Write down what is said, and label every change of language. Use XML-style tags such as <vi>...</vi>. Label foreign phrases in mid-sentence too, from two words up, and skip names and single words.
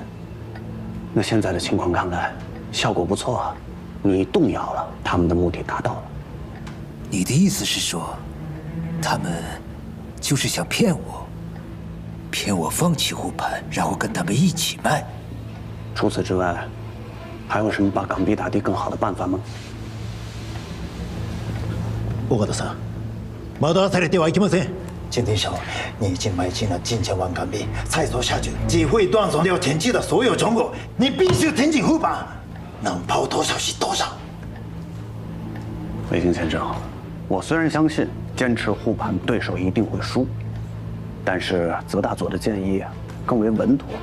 <zh>那现在的情况看来，效果不错啊，你动摇了，他们的目的达到了。你的意思是说？他们就是想骗我，骗我放弃护盘，然后跟他们一起卖。除此之外，还有什么把港币打低更好的办法吗？</zh> <ja>岡田さん、惑わされてはいけません。</ja> <zh>今天下午你已经买进了近千万港币，再做下去只会断送掉前期的所有成果。你必须挺进护盘，能抛多少是多少。卫星先生，我虽然相信。坚持护盘，对手一定会输。但是泽大佐的建议更为稳妥。</zh>